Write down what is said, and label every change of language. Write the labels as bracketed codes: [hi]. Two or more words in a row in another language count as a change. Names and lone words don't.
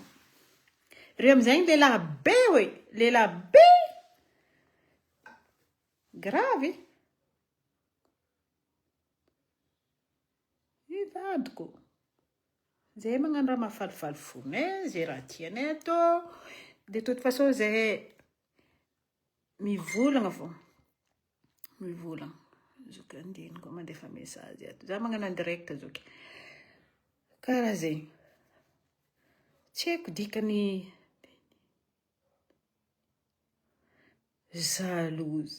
[mg] Reo amin'izay lehilahy be hoe. Lehilahy be. Grave. Vadiko. Zay magnano raha mahafalifaly fonay. Zay raha tianay atao. [fr] De toute façon [mg] zay mivolagna fô. Mivolagna. Zoky andino koa mandefa message ato. Za magnano [fr] en direct [mg] zoky. Karaha zay. Tsy haiko dikany jalouse.